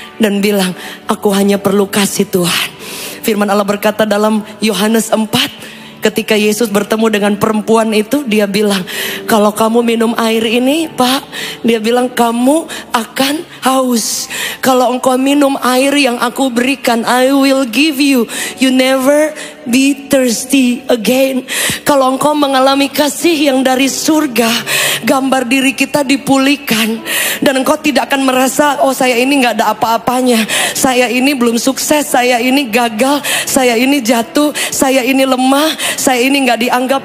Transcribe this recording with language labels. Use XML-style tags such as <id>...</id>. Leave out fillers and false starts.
<id>Dan bilang, aku hanya perlu kasih Tuhan. Firman Allah berkata dalam Yohanes 4. Ketika Yesus bertemu dengan perempuan itu, dia bilang, kalau kamu minum air ini, Pak, dia bilang, kamu akan haus. Kalau engkau minum air yang aku berikan,</id> <en>I will give you. You never be thirsty again.</en> <id>Kalau engkau mengalami kasih yang dari surga, gambar diri kita dipulihkan. Dan engkau tidak akan merasa, oh saya ini gak ada apa-apanya. Saya ini belum sukses, saya ini gagal, saya ini jatuh, saya ini lemah, saya ini gak dianggap.</id>